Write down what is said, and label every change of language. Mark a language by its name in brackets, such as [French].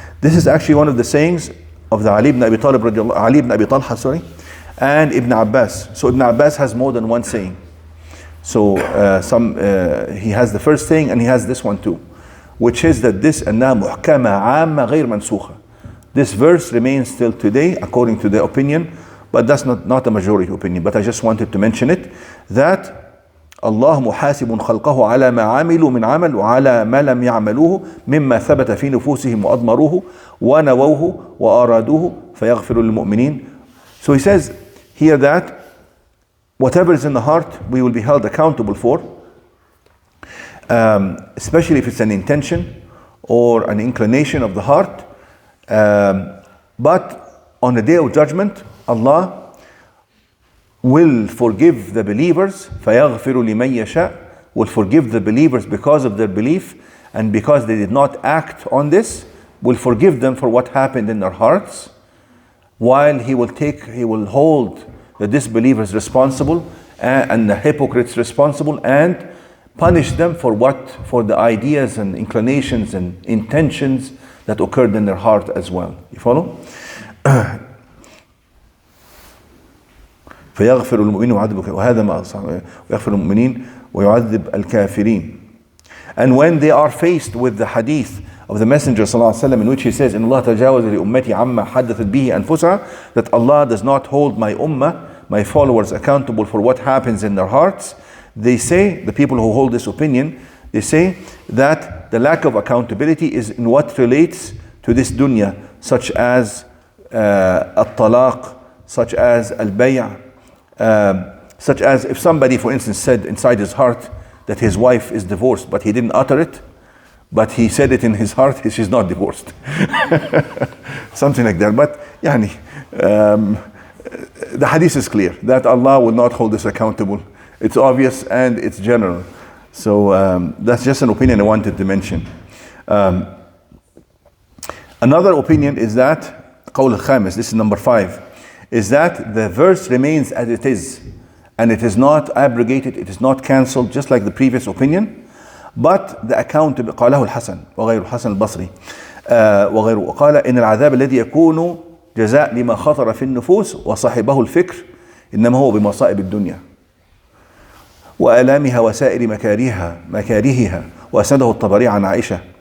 [English] This is actually one of the sayings of the Ali ibn Abi Talha, and Ibn Abbas. So Ibn Abbas has more than one saying. So he has the first saying and he has this one too, which is that this [Arabic] أنها محكمة عامة غير منسوخة. [English] This verse remains still today according to the opinion, but that's not a majority opinion. But I just wanted to mention it, that Allah [Arabic] محاسب خلقه على ما عملوا من عمل وعلى ما لم يعملوه مما ثبت في نفوسهم وأضمروه ونووه وأرادوه فيغفر للمؤمنين. [English] So he says here that whatever is in the heart, we will be held accountable for, especially if it's an intention or an inclination of the heart. But on the day of judgment, Allah will forgive the believers. [Arabic] فَيَغْفِرُ لِمَنْ يَشَاءُ. [English] Will forgive the believers because of their belief, and because they did not act on this, will forgive them for what happened in their hearts, while He will hold the disbelievers responsible and the hypocrites responsible, and punish them for the ideas and inclinations and intentions that occurred in their heart as well. You follow? [Arabic] فيغفر المؤمنين وهذا ما ويغفر المؤمنين ويعذب الكافرين. [English] And when they are faced with the hadith of the Messenger ﷺ, in which he says, [Arabic] إن الله تجاوز لأمتي عما حدثت به أنفسها, [English] that Allah does not hold my ummah, my followers, accountable for what happens in their hearts. They say, the people who hold this opinion, they say that the lack of accountability is in what relates to this dunya, such as al-talaq, such as al-bay', such as if somebody, for instance, said inside his heart that his wife is divorced, but he didn't utter it, but he said it in his heart, she's not divorced. Something like that. But the hadith is clear that Allah will not hold us accountable. It's obvious and it's general. So that's just an opinion I wanted to mention. Another opinion is that, [Arabic] قول الخامس, [English] this is number 5, is that the verse remains as it is, and it is not abrogated, it is not cancelled, just like the previous opinion. But the account [Arabic] قاله الحسن وغير الحسن البصري وغيره قال إن العذاب الذي يكون جزاء لما خطر في النفوس وصاحبه الفكر إنما هو بمصائب الدنيا وآلامها وسائر مكارهها وأسنده الطبري عن عائشة.